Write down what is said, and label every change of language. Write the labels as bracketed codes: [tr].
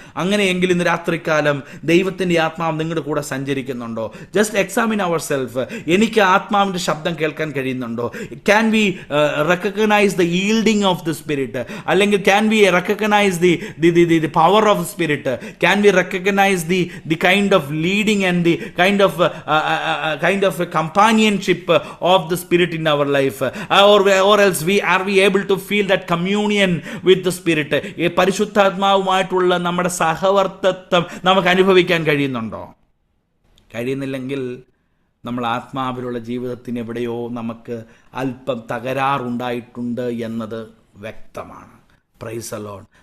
[ml] അങ്ങനെയെങ്കിൽ ഇന്ന് രാത്രികാലം ദൈവത്തിൻ്റെ ആത്മാവ് നിങ്ങളുടെ കൂടെ സഞ്ചരിക്കുന്നുണ്ടോ? [en] Just examine our self. [ml] എനിക്ക് ആത്മാവിൻ്റെ ശബ്ദം കേൾക്കാൻ കഴിയുന്നുണ്ടോ? [en] Can we recognise the yielding of the spirit? അല്ലെങ്കിൽ can we recognise the power of spirit? Can we recognise the kind of leading and the kind of a companionship of the Spirit in our life, or else are we able to feel that communion with the Spirit? [ml] പരിശുദ്ധാത്മാവുമായിട്ടുള്ള നമ്മുടെ സഹവർത്തിത്വം നമുക്ക് അനുഭവിക്കാൻ കഴിയുന്നുണ്ടോ? കഴിയുന്നില്ലെങ്കിൽ നമ്മൾ ആത്മാവിലുള്ള ജീവിതത്തിന് എവിടെയോ നമുക്ക് അല്പം തകരാറുണ്ടായിട്ടുണ്ട് എന്നത് വ്യക്തമാണ്. [en] Praise the Lord.